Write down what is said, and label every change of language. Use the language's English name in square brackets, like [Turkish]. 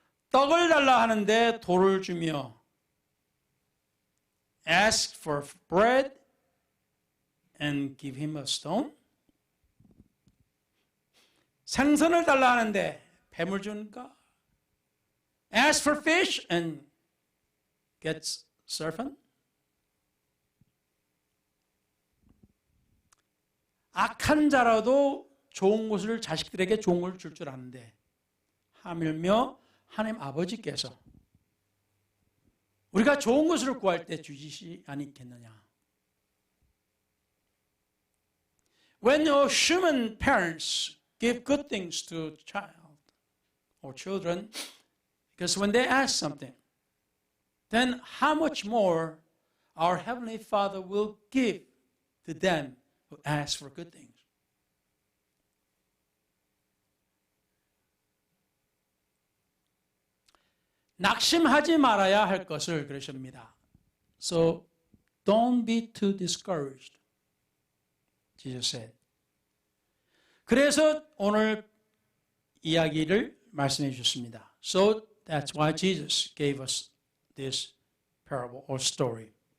[Korean] 떡을 달라 하는데 돌을 주며 [English] ask for bread and give him a stone. [Korean] 생선을 달라 하는데 뱀을 주니까 [English] ask for fish and gets serpent. [Korean] 악한 자라도 좋은 것을 자식들에게 좋은 것을 줄 줄 아는데 하물며 하나님 아버지께서 우리가 좋은 것을 구할 때 주시지 않겠느냐. [English] When your human parents give good things to child or children, because when they ask something, then how much more our Heavenly Father will give to them who ask for good things. [Korean] 낙심하지 말아야 할 것을 그러십니다. [English] So don't be too discouraged. Jesus said. [Korean] 그래서 오늘 이야기를 말씀해 주셨습니다. [English] So that's why Jesus gave us this parable or story.